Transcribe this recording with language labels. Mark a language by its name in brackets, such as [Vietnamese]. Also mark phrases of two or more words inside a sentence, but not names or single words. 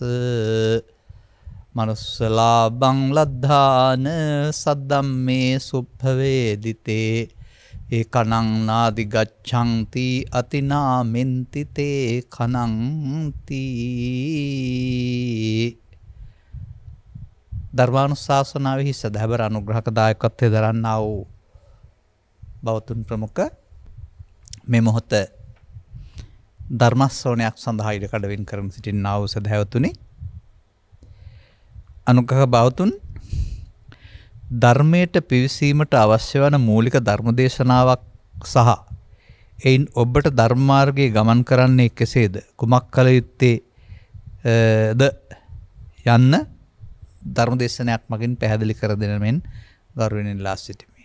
[Pali] මනුස්සලාභං ලද්ධාන සද්දම්මේ සුභවේදිතේ ඒකනං නාදි ගච්ඡන්ති අතිනාමෙන්ති තේ කනංති [Sinhala] ධර්මානුශාසනාවෙහි සදහවර අනුග්‍රහක දායකත්වයේ දරන්නා වූ බෞද්ධ ප්‍රමුඛ මේ මොහොත ධර්ම ශ්‍රවණයක් සඳහා ඉඩකඩ වෙන් කරමින් සිටිනා වූ සදහවතුනි අනුග්‍රහ බෞද්ධුන් ධර්මයට පිවිසීමට අවශ්‍ය වන මූලික ධර්මදේශනාවක් සහ එයින් ඔබට ධර්ම මාර්ගයේ ගමන් කරන්නේ කෙසේද කුමක් කළ යුත්තේ ද යන්න ධර්මදේශනයක් මගින් පැහැදිලි කර දෙන මෙන් ගෞරවණීය ඉල්ලා සිටිමි.